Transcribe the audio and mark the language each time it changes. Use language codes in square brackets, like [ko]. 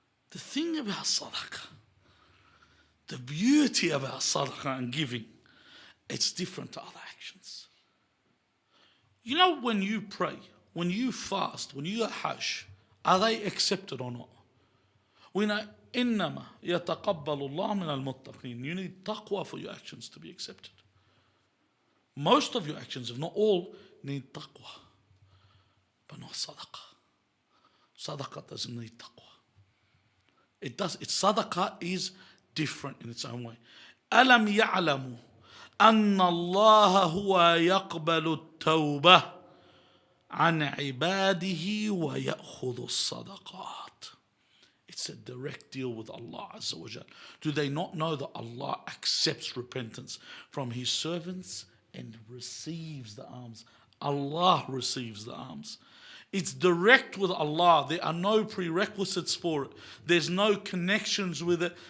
[en] The thing about sadaqah, the beauty about sadaqah and giving, it's different to other actions. You know, when you pray, when you fast, when you hajj, are they accepted or not? We know [ar] إنما يتقبل الله من المتقين. [en] You need taqwa for your actions to be accepted. Most of your actions, if not all, need taqwa, but not sadaqah. Sadaqah doesn't need taqwa. It does. Its sadaqah is different in its own way. [ar] ألم يعلموا أن الله هو يقبل التوبة عن عباده ويأخذ الصدقات. [en] It's a direct deal with Allah Azza wa Jal. Do they not know that Allah accepts repentance from His servants and receives the alms? Allah receives the alms. It's direct with Allah. There are no prerequisites for it. There's no connections with it.